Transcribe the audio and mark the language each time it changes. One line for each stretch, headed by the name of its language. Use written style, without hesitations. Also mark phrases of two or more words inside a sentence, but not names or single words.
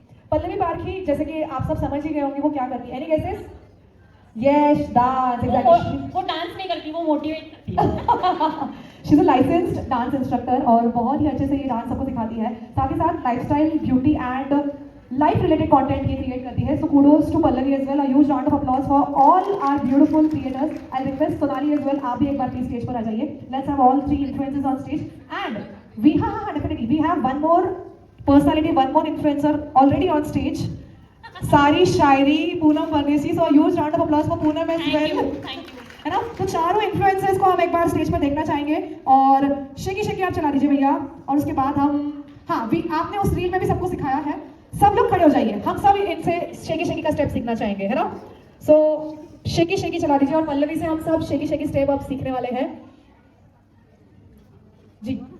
Hindi: पल्लवी पारखी जैसे कि आप सब समझ ही गए होंगे वो क्या करती है
English: any guesses yes dance exactly
Hindi: वो डांस नहीं करती वो मोटिवेट करती है
English: she is a licensed dance instructor
Hindi: और बहुत ही अच्छे से ये डांस सबको सिखाती है साथ ही साथ
English: lifestyle beauty and life related content
Hindi: ये क्रिएट करती है
English: so kudos to Pallavi as well a huge round of applause for all our beautiful creators I request Sonali as well
Hindi: आप भी एक बार प्लीज स्टेज पर आ जाइए
English: let's have all 3 influencers on stage and we हाँ डेफिनेटली we have one more personality one more influencer already on stage
Hindi: सारी शायरी पूनम परदेसी
English: so huge round of applause for Poonam as well
Hindi: है ना तो चारों इन्फ्लुएंसर्स को हम एक बार स्टेज पर देखना चाहेंगे और शेकी शेकी आप चला दीजिए भैया और उसके बाद हम हाँ आपने उस रील में भी सबको सिखाया है सब लोग खड़े हो जाइए हम सब इनसे शेकी शेकी का स्टेप सीखना चाहेंगे है ना सो शेकी शेकी चला दीजिए और पल्लवी से हम सब शेकी शेकी स्टेप अब सीखने वाले हैं जी